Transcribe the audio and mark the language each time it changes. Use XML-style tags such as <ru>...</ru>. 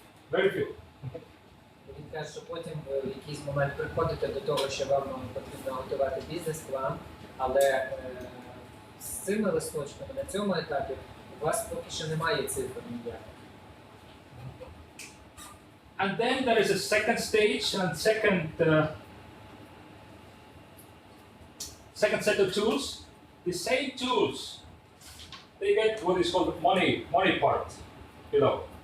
<en>Very few.</en> <uk>Він каже, що потім в якийсь момент приходите до того, що вам потрібно готувати бізнес-план, але з цими листочками на цьому етапі у вас поки що немає цифр ніяких.</uk> <en>And then there is a second stage and second set of tools. The same tools, they get what is called the money part below.</en>